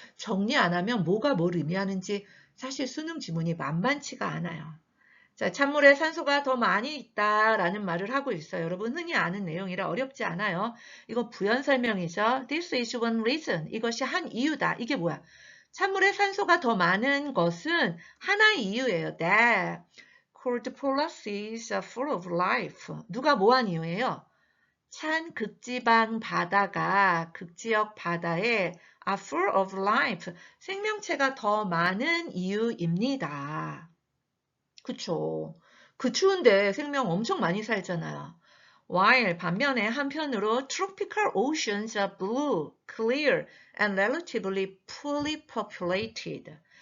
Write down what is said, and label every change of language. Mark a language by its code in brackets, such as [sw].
[ko] 정리 안 하면 뭐가 뭘 의미하는지 사실 수능 지문이 만만치가 않아요. 자, 찬물에 산소가 더 많이 있다라는 말을 하고 있어요. 여러분 흔히 아는 내용이라 어렵지 않아요. 이거 부연 설명이죠. [en] This is one reason. [ko] 이것이 한 이유다. 이게 뭐야? 찬물에 산소가 더 많은 것은 하나의 이유예요. [en] That cold polar seas are full of life. [ko] 누가 뭐한 이유예요? 찬 극지방 바다가 극지역 바다에 [en] are full of life. [ko] 생명체가 더 많은 이유입니다. 그쵸. 그 추운데 생명 엄청 많이 살잖아요. [en] While [ko] 반면에 한편으로 [en] tropical oceans are blue, clear, and relatively fully populated.